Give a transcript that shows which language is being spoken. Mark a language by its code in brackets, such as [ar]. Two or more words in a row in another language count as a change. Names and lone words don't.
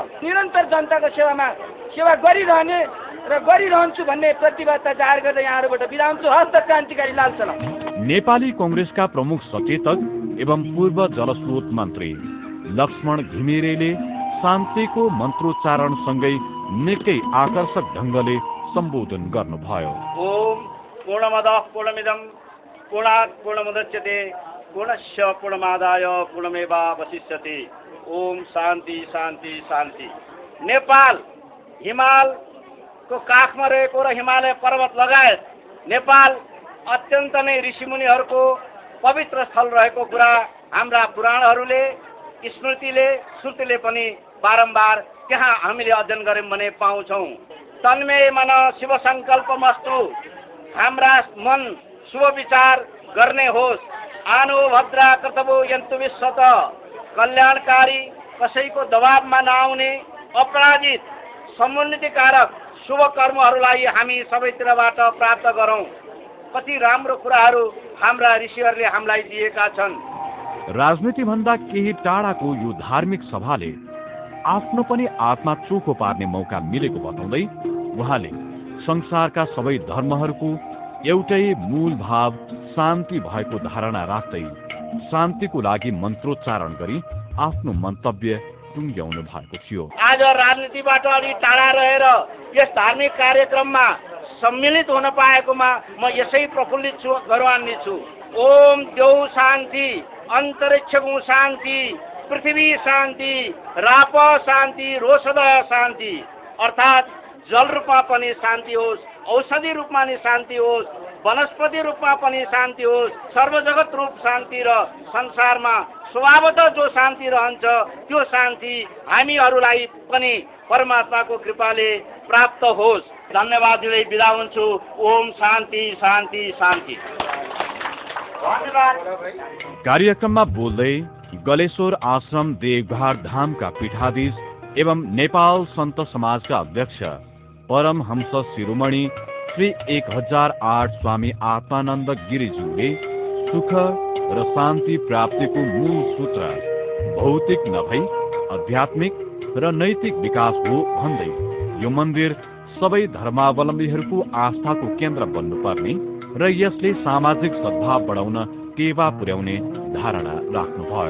[ne] निरन्तर जनताको सेवा गरिरहने र गरिरहन्छु भन्ने प्रतिबद्धता जाहेर गर्दै यहाँहरूबाट बिदा हुन्छु। हस्त क्रान्तिकारी लाल सलाम। नेपाली कांग्रेसका प्रमुख सचेतक एवं पूर्व जलस्रोत मन्त्री लक्ष्मण घिमिरेले शान्तिको मन्त्रोच्चारणसँगै निकै आकर्षक ढङ्गले सम्बोधन गर्नुभयो। [sa] ओम पूर्णमदः पूर्णमिदं पूर्णात् पूर्णमुदच्यते पूर्णस्य पूर्णमादाय पूर्णमेवावशिष्यते। ओम शान्ति शान्ति शान्ति। [ne] नेपाल हिमालको काखमा रहेको र हिमालय पर्वत लगायत नेपाल अत्यन्त नै ऋषिमुनिहरूको पवित्र स्थल रहेको कुरा हाम्रा पुराणहरूले स्मृतिले श्रुतिले पनि बारम्बार त्यहाँ हामीले अध्ययन गर्यौं भने पाउँछौँ। [sa] तन्मे मन शिव संकल्पमस्तु, [ne] हाम्रा मन शुभ विचार गर्ने होस्। [sa] आनो भद्रा कर्तव्यो यन्तु विश्वत, [ne] कल्याणकारी कसैको दबावमा नआउने अपराजित समुन्नतिकारक शुभ कर्महरूलाई हामी सबैतिरबाट प्राप्त गरौँ। कति राम्रो कुराहरू हाम्रा ऋषिहरूले हामीलाई दिएका छन्। राजनीति भन्दा केही टाढाको यो धार्मिक सभाले आफ्नो पनि आत्मा चोखो पार्ने मौका मिलेको बताउँदै उहाँले संसारका सबै धर्महरूको एउटै मूल भाव शान्ति भएको धारणा राख्दै शान्तिको लागि मन्त्रोच्चारण गरी आफ्नो मन्तव्य टुङ्ग्याउनु भएको थियो। आज राजनीतिबाट अलि टाढा रहेर यस धार्मिक कार्यक्रममा सम्मिलित हुन पाएकोमा म यसै प्रफुल्लित छु, गौरवान्वित छु। [sa] ओम देव शान्ति, अन्तरिक्षको शान्ति, पृथ्वी शान्ति, राप शान्ति, रोषद शान्ति। [ne] अर्थात् जल रूपमा पनि शान्ति होस्, औषधि रूपमा पनि शान्ति होस्, वनस्पति रूपमा पनि शान्ति होस्, सर्वजगत रूप शान्ति र संसारमा स्वभावतः जो शान्ति रहन्छ त्यो शान्ति हामीहरूलाई पनि परमात्माको कृपाले प्राप्त होस्। धन्यवाद दिँदै बिदा हुन्छु। [sa] ओम शान्ति शान्ति शान्ति। [ne] कार्यक्रममा बोल्दै गलेश्वर आश्रम देवघाट धामका पीठाधीश एवं नेपाल सन्त समाजका अध्यक्ष परमहंस शिरोमणि श्री 1008 स्वामी आत्मानन्द गिरिज्यूले सुख र शान्ति प्राप्तिको मूल सूत्र भौतिक नभई आध्यात्मिक र नैतिक विकास हो भन्दै यो मन्दिर सबै धर्मावलम्बीहरूको आस्थाको केन्द्र बन्नुपर्ने र यसले सामाजिक सद्भाव बढाउन टेवा पुर्याउने धारणा राख्नुभयो।